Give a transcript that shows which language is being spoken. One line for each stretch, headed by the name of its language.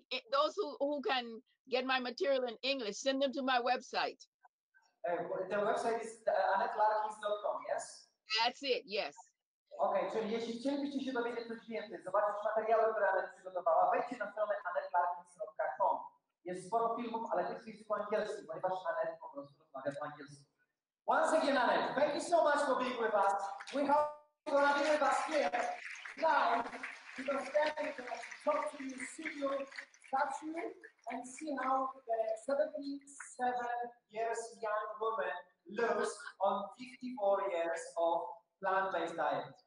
English: Those who can get my material in English, send them to my website. The website is AnnetteLarkins.com, yes? That's it, yes.
Polish: Okej, czyli jeśli chcielibyście się dowiedzieć coś więcej, zobaczyć materiały, które Annette przygotowała, wejdźcie na stronę AnnetteLarkins.com. Jest sporo filmów, ale tych w języku angielskim, ponieważ Annette po prostu rozmawia po angielsku.
English: Once again, Annette, thank you so much for being with us. We hope you're going to be with us here live, because then we can talk to you, see you, touch you, and see how the 77 years young woman looks on 54 years of plant-based diet.